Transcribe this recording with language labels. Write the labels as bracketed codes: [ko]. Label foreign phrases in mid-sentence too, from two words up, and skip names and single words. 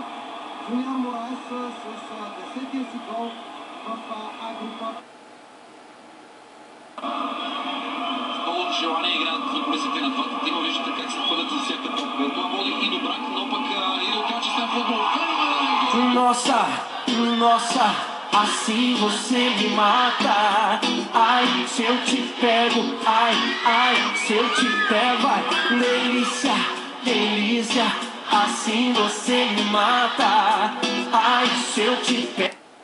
[bg] Жуниор Мораес с 10-тия си гол в А група. Много желание играят футболистите на двата тима. Виждате как се хвърлят за всяка топка. Това води и до брак, но пък и до качествен футбол. [pt] Nossa, nossa, assim você me mata. Ai, se eu te pego, ai, ai, se eu te pego, ai, delícia, delícia, assim você me mata. Ai, se eu te pego.